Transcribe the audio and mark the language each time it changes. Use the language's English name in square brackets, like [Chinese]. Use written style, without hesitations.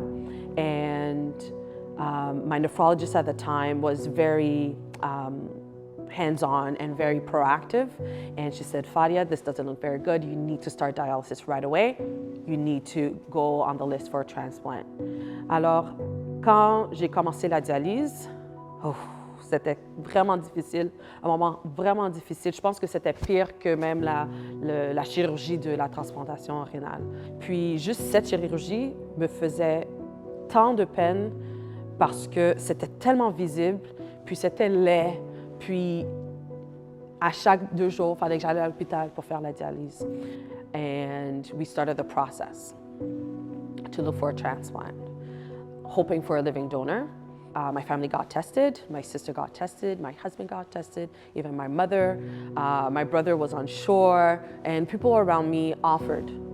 [English] And my nephrologist at the time was very hands-on and very proactive. And she said, Fadia, this doesn't look very good. You need to start dialysis right away. You need to go on the list for a transplant. [French] Alors, quand j'ai commencé la dialyse, c'était vraiment difficile, un moment vraiment difficile. Je pense que c'était pire que même la chirurgie de la transplantation rénale. Puis juste cette chirurgie me faisait tant de peine parce que c'était tellement visible, puis c'était laid, puis à chaque 2 jours, il fallait que j'aille à l'hôpital pour faire la dialyse. [English] And we started the process to look for a transplant, hoping for a living donor. My family got tested, my sister got tested, my husband got tested, even my mother. My brother was on shore, and people around me offered.